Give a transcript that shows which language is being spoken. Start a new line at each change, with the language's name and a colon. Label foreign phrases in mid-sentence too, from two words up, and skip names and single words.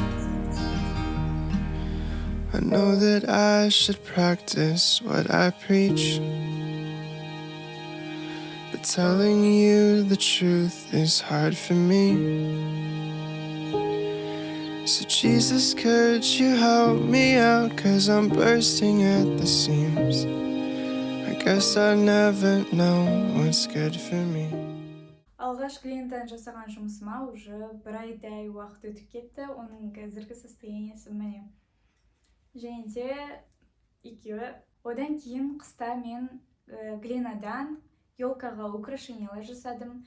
English: I know that I should practice what I preach, but telling you the truth is hard for me. So Jesus, could you help me out, 'cause I'm bursting at the seams. I guess I'll never know what's good for me.
Kazakh: Алғаш клиенттен жасаған жұмысыма уже бір айдай уақыт өтіп кетті. Оның қазіргі состояниесі міне. Және де екеуі. Одан кейін қыста мен глинадан елкаға украшениялар жасадым.